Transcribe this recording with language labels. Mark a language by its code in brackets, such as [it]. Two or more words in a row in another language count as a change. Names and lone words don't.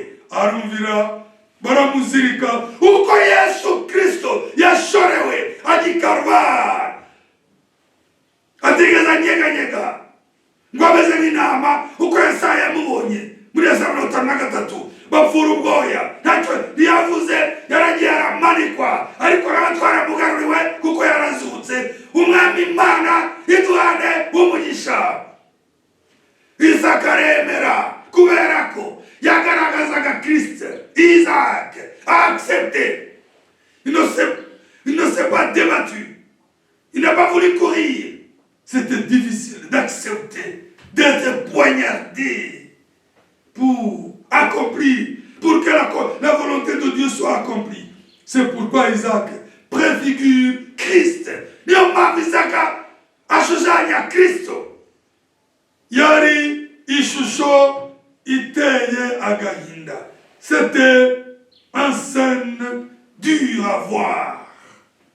[rw] Arumvira, baramuzirika, uko Yesu Kristo yashorewe agikarubara, atigeze nyeganyega, ngo ameze nk'intama, uko Yesaya yamubonye muri Yesaya 53, bapfura ubwoya, ntacyo ntiyavuze, yaragiye aramanikwa, ariko nawe twaramugaruriwe kuko yarazutse. Umwami Imana iduhane umugisha. Isaka aremera kubera ko yagaragazaga Kristo. [fr] Isaac a accepté. Il ne s'est pas débattu. Il n'a pas voulu courir. C'était difficile d'accepter, d'être poignardé pour accomplir, pour que la volonté de Dieu soit accomplie. C'est pourquoi Isaac préfigure Christ. [rw] Niyo mpamvu Isaka ashushanya Kristo. Yari ishusho iteye agahinda. [fr] C'était une scène dure à voir.